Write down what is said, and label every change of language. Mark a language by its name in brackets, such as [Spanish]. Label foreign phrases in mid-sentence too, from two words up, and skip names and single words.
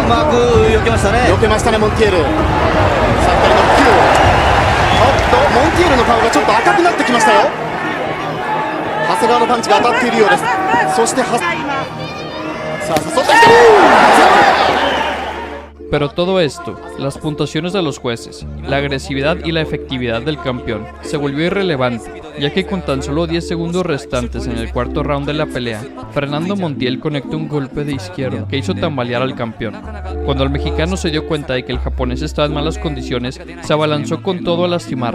[Japanese] うまく避けましたね。避けましたね、モンティエル。さあ左のキュー、モンティエルの顔がちょっと赤くなってきましたよ。長谷川のパンチが当たっているようです。そしてさあ誘ってきた。 [Spanish] Pero todo esto, las puntuaciones de los jueces, la agresividad y la efectividad del campeón, se volvió irrelevante, ya que con tan solo 10 segundos restantes en el cuarto round de la pelea, Fernando Montiel conectó un golpe de izquierda que hizo tambalear al campeón. Cuando el mexicano se dio cuenta de que el japonés estaba en malas condiciones, se abalanzó con todo a lastimarlo.